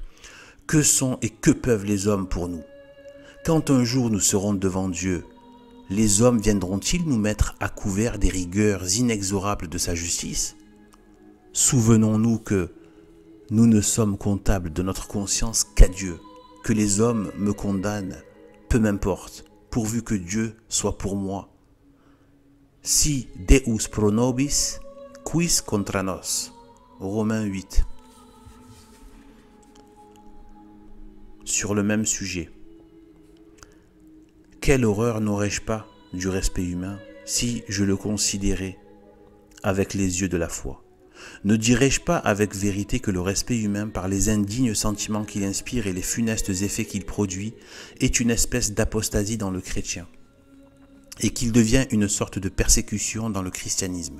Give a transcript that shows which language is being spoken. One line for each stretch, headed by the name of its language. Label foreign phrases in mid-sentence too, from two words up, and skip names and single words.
French: Que sont et que peuvent les hommes pour nous? Quand un jour nous serons devant Dieu, les hommes viendront-ils nous mettre à couvert des rigueurs inexorables de sa justice? Souvenons-nous que nous ne sommes comptables de notre conscience qu'à Dieu, que les hommes me condamnent, peu m'importe, pourvu que Dieu soit pour moi.
Latin: Si Deus pro nobis, quis contra nos.
French: Romains 8. Sur le même sujet. Quelle horreur n'aurais-je pas du respect humain si je le considérais avec les yeux de la foi? Ne dirais-je pas avec vérité que le respect humain, par les indignes sentiments qu'il inspire et les funestes effets qu'il produit, est une espèce d'apostasie dans le chrétien, et qu'il devient une sorte de persécution dans le christianisme?